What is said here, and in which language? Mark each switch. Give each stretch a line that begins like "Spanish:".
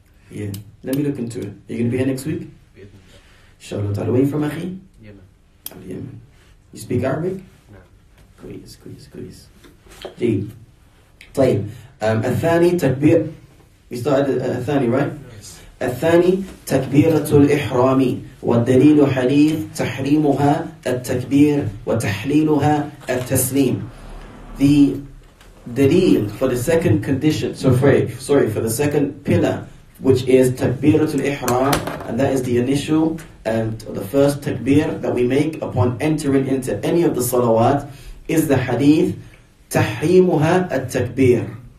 English: Yeah. Let me look into it. Are you going to be here next week? Inshallah ta'ala. Where are you from, Akhi? Yemen. Yemen. You speak Arabic? No.
Arabic: كويس. جيد. طيب. الثاني تكبير.
English: We started الثاني, right? Yes.
Arabic: الثاني تكبيرة الإحرام والدليل حديث تحريمها التكبير وتحليلها التسليم.
English: The dalil for the second condition, sorry, for the second pillar, which is takbiratul ihram, and that is the initial and the first takbir that we make upon entering into any of the salawat, is the hadith tahrimuha at-takbir.